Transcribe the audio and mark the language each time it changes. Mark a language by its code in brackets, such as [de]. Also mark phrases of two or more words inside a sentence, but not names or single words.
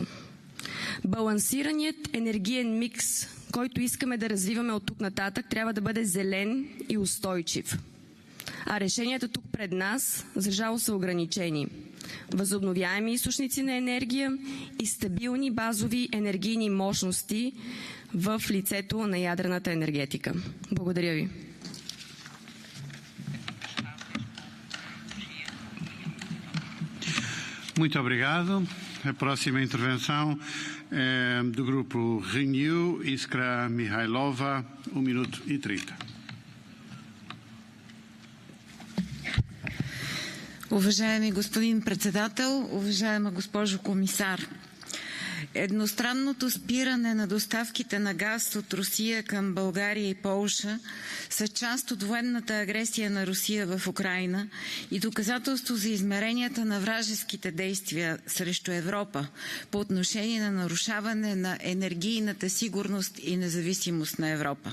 [bg] Балансираният енергиен микс, който искаме да развиваме от тук нататък, трябва да бъде зелен и устойчив. А решенията тук пред нас, за жало, са ограничени. Възобновяеми източници на енергия и стабилни базови енергийни мощности в лицето на ядрената енергетика. Благодаря ви. [pt] Muito obrigado. A próxima intervenção é do Grupo Renew, Iskra Mihailova, 1 minuto e 30. [bg] Уважаеми господин председател, уважаема госпожо комисар, едностранното спиране на доставките на газ от Русия към България и Полша са част от военната агресия на Русия в Украйна и доказателство за измеренията на вражеските действия срещу Европа по отношение на нарушаване на енергийната сигурност и независимост на Европа.